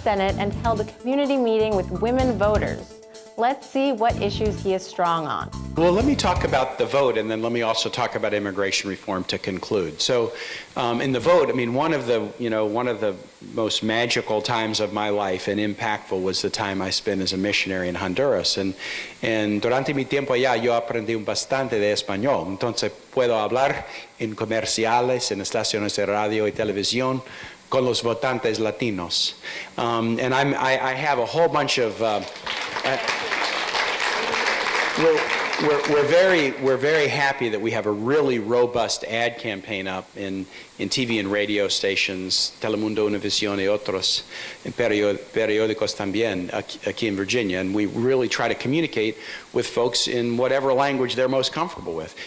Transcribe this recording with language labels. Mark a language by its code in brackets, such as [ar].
[en] Senate and held a community meeting with women voters. Let's see what issues he is strong on. Well, let me talk about the vote, and then let me also talk about immigration reform to conclude. So, in the vote, I mean, one of the most magical times of my life and impactful was the time I spent as a missionary in Honduras. [es] And durante mi tiempo allá, yo aprendí bastante de español. Entonces, puedo hablar en comerciales, en estaciones de radio y televisión con los votantes latinos. [en] And I have a whole bunch of. We're very happy that we have a really robust ad campaign up in TV and radio stations, Telemundo, Univision [es] y otros, en periódicos también aquí [en] in Virginia, and we really try to communicate with folks in whatever language they're most comfortable with.